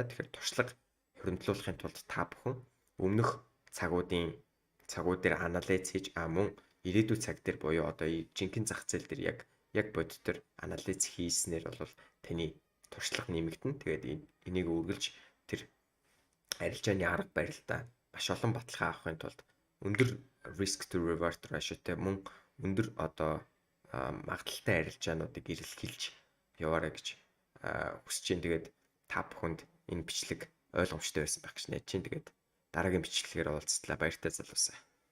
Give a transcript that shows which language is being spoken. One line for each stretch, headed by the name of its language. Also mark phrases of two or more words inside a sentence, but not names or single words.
Mongolian: Тэгэхээр туршлага хоригдлуулахын тулд та бүхэн өмнөх цагууд дээр анализ хийж мөн ирээдүйн цаг дээр буюу одоо жинхэнэ зах зээл дээр яг бодитоор анализ хийснээр бол таны туршлага нэмэгдэнэ. Тэгээд энийг үргэлж тэр арилжааны арга барилдаа маш олон баталгаа авахын тулд өндөр
English: risk to reward ratioтэй
Mongolian: мөн өндөр одоо магадaltaй арилжаануудыг эрэлхийлж яваарай гэж хүсэж байна. Тэгээд та бүхэнд энэ бичлэг ойлгомжтой байсан байх гэж найдаж байна. Тэгээд дараагийн бичлэгээр уулзтлаа. Баяртай залуусаа.